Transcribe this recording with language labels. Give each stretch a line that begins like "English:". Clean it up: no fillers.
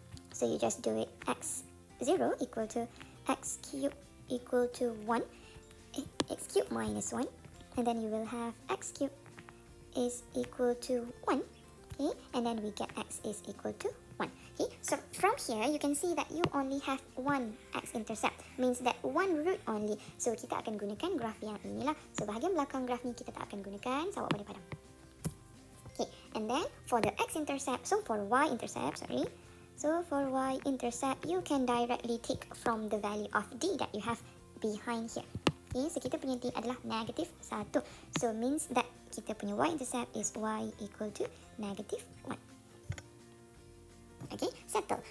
English: So you just do it x0 equal to x cubed equal to 1, x cubed minus 1, and then you will have x cubed is equal to 1. Okay, and then we get x is equal to 1. Okay, so from here you can see that you only have one x-intercept, means that one root only.
Malay: So kita akan gunakan graf yang inilah. So bahagian belakang graf ni kita tak akan gunakan, so awak boleh padam.
English: Okay, and then for the x-intercept, so for y-intercept, so for y-intercept, you can directly take from the value of d that you have behind here. Okay, so
Malay: kita punya d adalah
English: negative 1. So means that
Malay: kita punya
English: y-intercept is y equal to negative 1. Okay, settle.